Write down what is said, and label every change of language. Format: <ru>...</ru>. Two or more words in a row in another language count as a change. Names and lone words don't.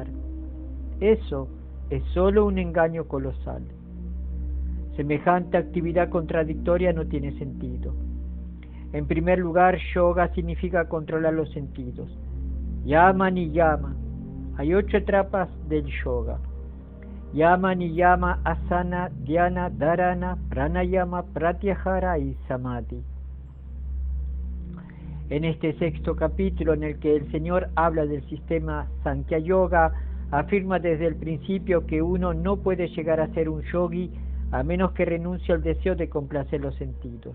<es>Eso es solo un engaño colosal. Semejante actividad contradictoria no tiene sentido. En primer lugar, yoga significa controlar los sentidos.</es> <sa>Yama niyama.</sa> <es>Hay 8 etapas del yoga.</es> <sa>Yama, niyama, asana, dhyana, dharana, pranayama, pratyahara y samadhi.</sa> <es>En este 6º capítulo, en el que el Señor habla del sistema Sankhya Yoga, afirma desde el principio que uno no puede llegar a ser un yogi a menos que renuncie al deseo de complacer los sentidos.</es>